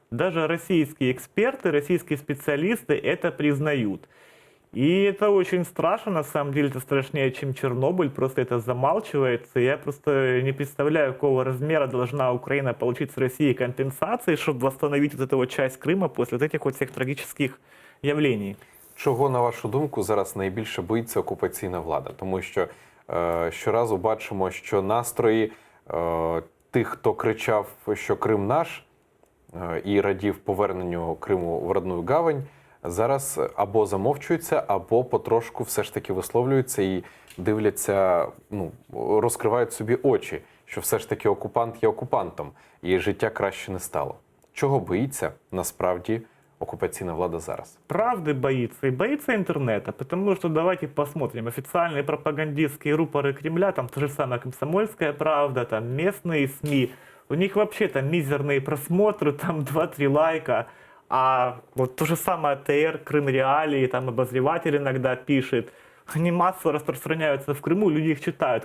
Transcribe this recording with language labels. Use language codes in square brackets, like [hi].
[ru] Даже российские эксперты, российские специалисты это признают. И это очень страшно, на самом деле это страшнее, чем Чернобыль, просто это замалчивается. Я просто не представляю, какого размера должна Украина получить с России компенсации, чтобы восстановить вот эту вот часть Крыма после вот этих вот всех трагических явлений. [uk] Чого, на вашу думку, зараз найбільше боїться окупаційна влада? Тому що щоразу бачимо, що настрої тих, хто кричав, що Крим наш, і радів поверненню Криму в родну гавань, зараз або замовчуються, або потрошку все ж таки висловлюються і дивляться, ну, розкривають собі очі, що все ж таки окупант є окупантом, і життя краще не стало. Чого боїться насправді [ru] оккупационная [uk] влада зараз? [ru] Правды боится, и боится интернета, потому что давайте посмотрим, официальные пропагандистские рупоры Кремля, там то же самое «Комсомольская правда», там местные СМИ, у них вообще там мизерные просмотры, там 2-3 лайка, а вот то же самое ТР, Крым Реалии, там обозреватель иногда пишет, они массово распространяются в Крыму, люди их читают.